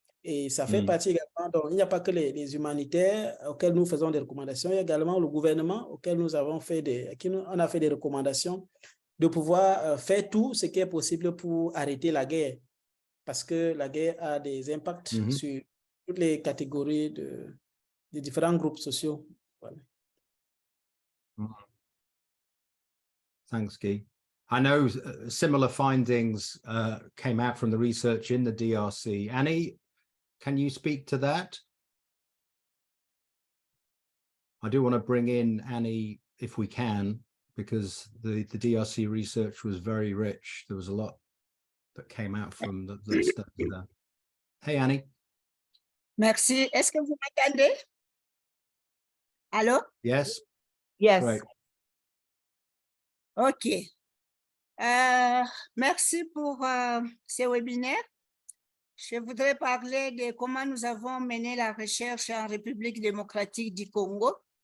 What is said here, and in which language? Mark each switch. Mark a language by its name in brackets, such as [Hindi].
[French] Et ça fait partie également, donc il n'y a pas que les humanitaires auxquels nous faisons des recommandations, il y a également le gouvernement auquel nous avons fait on a fait des recommandations de pouvoir faire tout ce qui est possible pour arrêter la guerre, parce que la guerre a des impacts sur toutes les catégories de différents groupes sociaux. Voilà. [English] Thanks, Guy. I know similar findings came out from the research in the DRC. Annie, can you speak to that? I do want to bring in Annie if we can, because the DRC research was very rich. There was a lot that came out from the study there. Hey, Annie. [French] Merci. Est-ce que vous m'entendez? Allô? [English] Yes. Yes. Great. OK. [French] Merci pour ce webinaire. Je voudrais parler de comment nous avons mené la recherche en République démocratique du Congo.